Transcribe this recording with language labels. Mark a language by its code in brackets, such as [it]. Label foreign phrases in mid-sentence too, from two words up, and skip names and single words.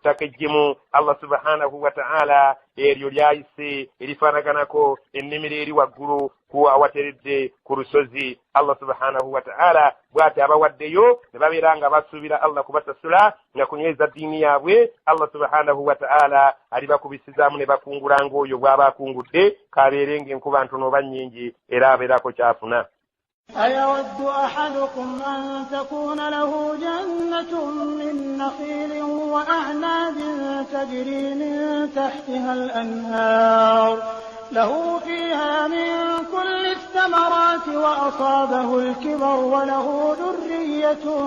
[lg] ttaka eggimu [ar] الله سبحانه وتعالى [lg] eryo lyayise erifaanaganako ennimiro eri waggulu ku awateredde ku lusozi [ar] الله سبحانه وتعالى [lg] bw'ati abawaddeyo ne babeera nga basuubira Allah kubasasula nga kunyweza ddiini yaabwe [ar] الله سبحانه وتعالى [lg] alibakubisizaamu ne bakungula ng'oyo bw'aba akungudde kabeere ng'enkuba ntono oba nnyingi era abeerako kyafuna. [ar] أيود أحدكم أن تكون له جنة من نخيل وأعناب تجري من تحتها الأنهار له فيها من كل الثمرات وأصابه الكبر وله ذرية